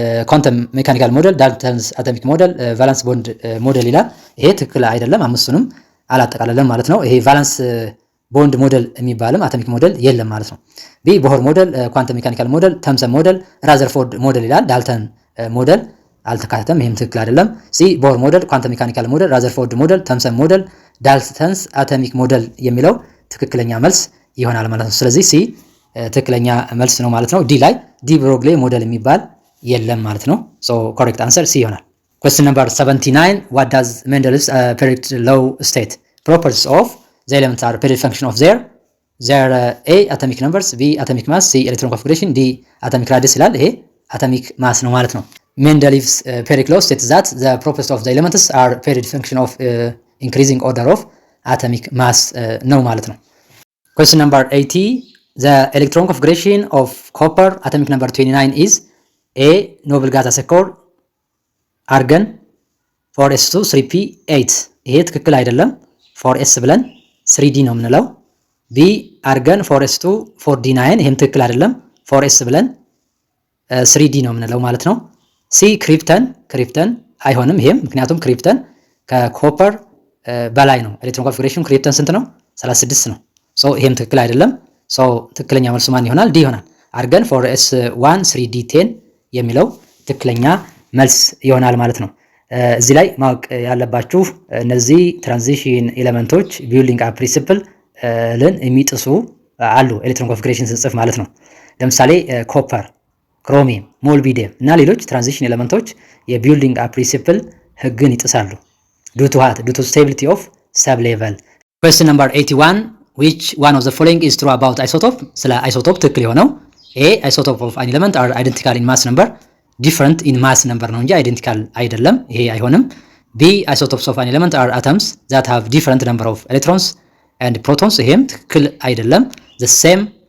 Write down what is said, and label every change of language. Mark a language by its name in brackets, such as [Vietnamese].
[Amharic] ኳንተም ሜካኒካል ሞዴል፣ ዳልተንስ አቶሚክ ሞዴል፣ ቫላንስ ቦንድ ሞዴል ይላል። ይሄ ትክክል አይደለም። አምስቱንም አላጠቃለለም ማለት ነው። ይሄ ቫላንስ ቦንድ ሞዴል የሚባልም አቶሚክ ሞዴል የለም ማለት ነው። ቢ ቦር ሞዴል፣ ኳንተም ሜካኒካል ሞዴል፣ ተምሰን ሞዴል፣ ራዘርፎርድ ሞዴል ይላል። ዳልተን ሞዴል አልተካተተም። ይሄም ትክክል አይደለም። ሲ ቦር ሞዴል፣ ኳንተም ሜካኒካል ሞዴል፣ ራዘርፎርድ ሞዴል፣ ተምሰን ሞዴል፣ ዳልተንስ አቶሚክ ሞዴል የሚለው ትክክለኛ መልስ ይሆናል ማለት ነው። ስለዚህ ሲ ትክክለኛ መልስ ነው ማለት ነው። ዲ ላይ ዲ ብሮግሊ ሞዴል የሚባል የለም ማለት ነው። ሶ ኮሬክት አንሰር ሲ ይሆናል። [English] Question number 79 what does Mendel's periodic law state? Properties of the elements are periodic function of their A atomic numbers, B atomic mass, C electron configuration, D atomic radius [Amharic] ይላል። ይሄ አቶሚክ ማስ ነው ማለት ነው። [English] Mendel's periodic law states that the properties of the elements are periodic function of increasing order of atomic mass [Amharic] ነው ማለት ነው። [English] Question number 80 the electron configuration of copper atomic number 29 is A noble gas accord [Amharic] አርገን 4s2 3p8 ይሄ ትክክል አይደለም። 4s ብለን 3d ነው የምንለው። ቢ አርገን 4s2 4d9 ይሄም ትክክል አይደለም። 4s ብለን 3d ነው የምንለው ማለት ነው። ሲ ክሪፕተን አይሆንም ይሄም፣ ምክንያቱም ክሪፕተን ከኮፐር በላይ ነው። ኤሌክትሮን ኮንፊግሬሽን ክሪፕተን ስንት ነው? 36 ነው። ሶ ይሄም ትክክል አይደለም። ሶ ትክክለኛ መልሱ ማን ይሆናል? ዲ ይሆናል። አርገን 4s1 3d10 የሚለው ትክክለኛ መልስ ይሆናል ማለት ነው። እዚህ ላይ ማወቅ ያለባችሁ እነዚህ ትራንዚሽን ኤሌመንቶች ቢልዲንግ አፕ ፕሪንሲፕል ልን የሚጥሱ አሉ። ኤሌክትሮን ኮንፊግሬሽን ስንጽፍ ማለት ነው። ለምሳሌ ኮፐር፣ ክሮሚየም፣ ሞልቢዲየም እና ሌሎች ትራንዚሽን ኤሌመንቶች የቢልዲንግ አፕ ፕሪንሲፕል ህግን ይጥሳሉ። [English] ዱ ቱ ስቴቢሊቲ ኦፍ ሰብ ሌቨል። Question number 81 which one of the following is true about isotope? [Amharic] ስለ አይሶቶፕ ትክክል የሆነው [English] A isotope of an element are identical in mass number different in mass number [Amharic] ነው እንጂ [English] identical [Amharic] አይደለም። ይሄ አይሆንም። [English] B isotopes of an element are atoms that have different number of electrons and protons [Amharic] ይሄም ትክክል አይደለም። [English] the same